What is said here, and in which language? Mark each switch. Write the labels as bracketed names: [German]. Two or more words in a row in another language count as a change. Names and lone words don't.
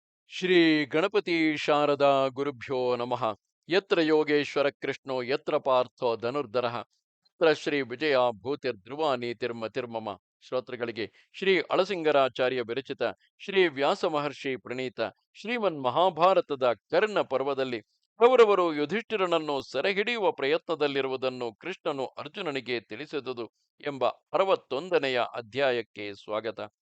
[Sanskrit] ಶ್ರೀ ಗಣಪತಿ ಶಾರದಾ ಗುರುಭ್ಯೋ ನಮಃ. ಯತ್ರ ಯೋಗೇಶ್ವರ ಕೃಷ್ಣೋ ಯತ್ರ ಪಾರ್ಥೋ ಧನುರ್ಧರಃ ಯತ್ರ ಶ್ರೀ ವಿಜಯ ಭೂತಿರ್ಧ್ರುವ ನೀತಿರ್ಮತಿರ್ಮಮ. [Kannada] ಶ್ರೋತೃಗಳಿಗೆ ಶ್ರೀ ಅಳಸಿಂಗರಾಚಾರ್ಯ ವಿರಚಿತ ಶ್ರೀ ವ್ಯಾಸ ಮಹರ್ಷಿ ಪ್ರಣೀತ ಶ್ರೀಮನ್ ಮಹಾಭಾರತದ ಕರ್ಣ ಪರ್ವದಲ್ಲಿ ಕೌರವರು ಯುಧಿಷ್ಠಿರನನ್ನು ಸೆರೆಹಿಡಿಯುವ ಪ್ರಯತ್ನದಲ್ಲಿರುವುದನ್ನು ಕೃಷ್ಣನು ಅರ್ಜುನನಿಗೆ ತಿಳಿಸಿದುದು ಎಂಬ 61ನೆಯ ಅಧ್ಯಾಯಕ್ಕೆ ಸ್ವಾಗತ.